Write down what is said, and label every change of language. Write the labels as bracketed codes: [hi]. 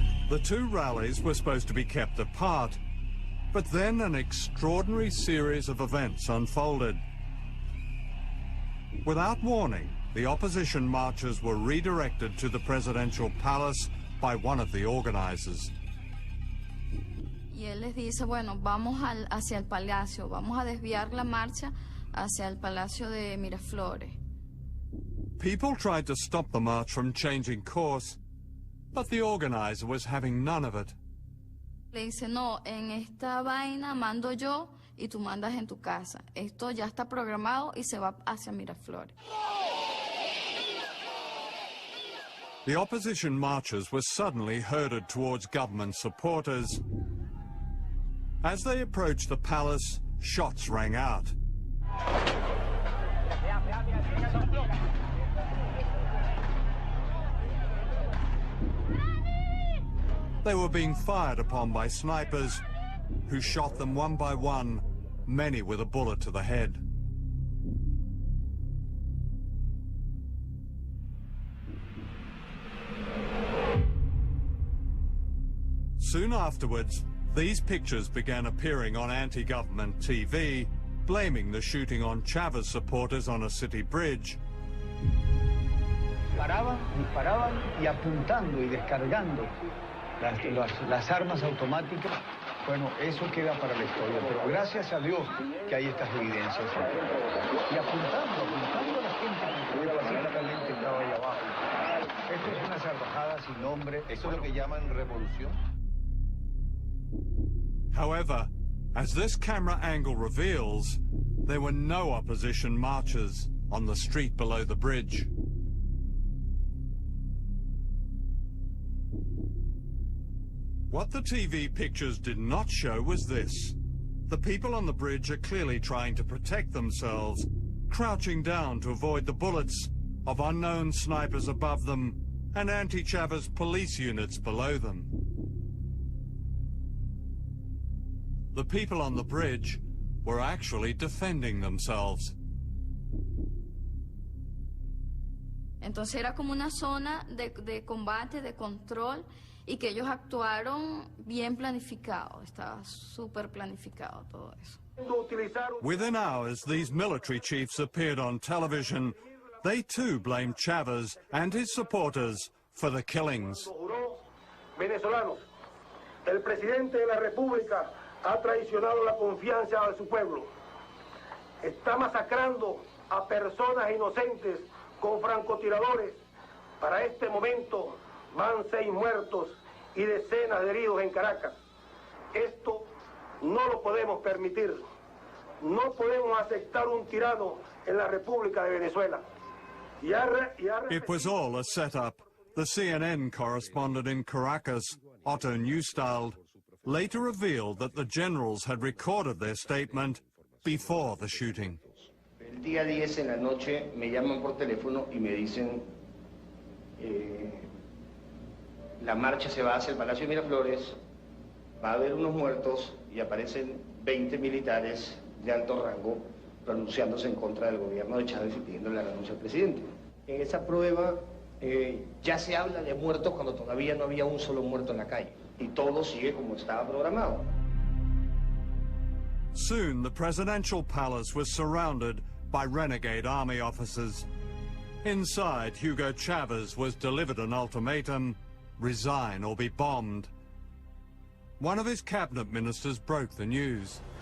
[en] The two rallies were supposed to be kept apart, but then an extraordinary series of events unfolded. Without warning, the opposition marchers were redirected to the presidential palace by one of the organizers. [es] Y él les dice, bueno, vamos hacia el palacio, vamos a desviar la marcha hacia el palacio de Miraflores. [en] People tried to stop the march from changing course, but the organizer was having none of it. [es] Le dice, no, en esta vaina mando yo y tú mandas en tu casa. Esto ya está programado y se va hacia Miraflores. [en] The opposition marchers were suddenly herded towards government supporters. As they approached the palace, shots rang out. They were being fired upon by snipers, who shot them one by one, many with a bullet to the head. Soon afterwards, these pictures began appearing on anti-government TV, blaming the shooting on Chavez supporters on a city bridge. [es] Disparaban y apuntando y descargando las armas automáticas. Bueno, eso queda para la historia, pero gracias a Dios que hay estas evidencias. Y apuntando a la gente que pacíficamente estaba ahí abajo. Esto es una salvajada sin nombre. ¿Eso es lo que llaman revolución? [en] However, as this camera angle reveals, there were no opposition marchers on the street below the bridge. What the TV pictures did not show was this. The people on the bridge are clearly trying to protect themselves, crouching down to avoid the bullets of unknown snipers above them and anti-Chavez police units below them. The people on the bridge were actually defending themselves. [es] Entonces era como una zona de combate, de control, y que ellos actuaron bien planificado, estaba súper planificado todo eso. [en] Within hours, these military chiefs appeared on television. They too blamed Chavez and his supporters for the killings. [es] Venezolanos, el presidente de la República ha traicionado la confianza de su pueblo. Está masacrando a personas inocentes con francotiradores. Para este momento van 6 muertos y decenas de heridos en Caracas. Esto no lo podemos permitir. No podemos aceptar un tirano en la República de Venezuela. [en] It was all a setup. The CNN correspondent in Caracas, Otto Neustald, later revealed that the generals had recorded their statement before the shooting. [es] El día 10 en la noche me llaman por teléfono y me dicen la marcha se va hacia el Palacio de Miraflores, va a haber unos muertos y aparecen 20 militares de alto rango pronunciándose en contra del gobierno de Chávez y pidiendo la renuncia al presidente. En esa prueba ya se habla de muertos cuando todavía no había un solo muerto en la calle y todo sigue como estaba programado. [en] Soon the presidential palace was surrounded by renegade army officers. Inside, Hugo Chavez was delivered an ultimatum: resign or be bombed. One of his cabinet ministers broke the news.